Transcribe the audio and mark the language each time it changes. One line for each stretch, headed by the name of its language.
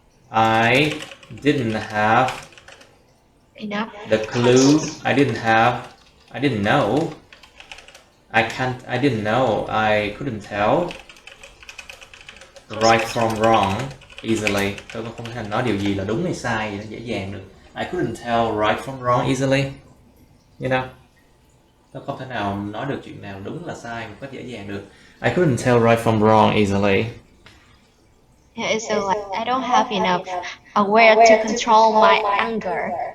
English: I didn't have Enough. the clue. I didn't know. I didn't know. I couldn't tell right from wrong easily.
Vietnamese: Tôi không thể nói điều gì là đúng hay sai gì đó dễ dàng được.
English: I couldn't tell right from wrong easily. You know?
Vietnamese: Tôi không thể nào nói được chuyện nào đúng là sai một cách dễ dàng được.
English: I couldn't tell right from wrong easily. Yeah, it's so like I don't have enough aware to control my anger.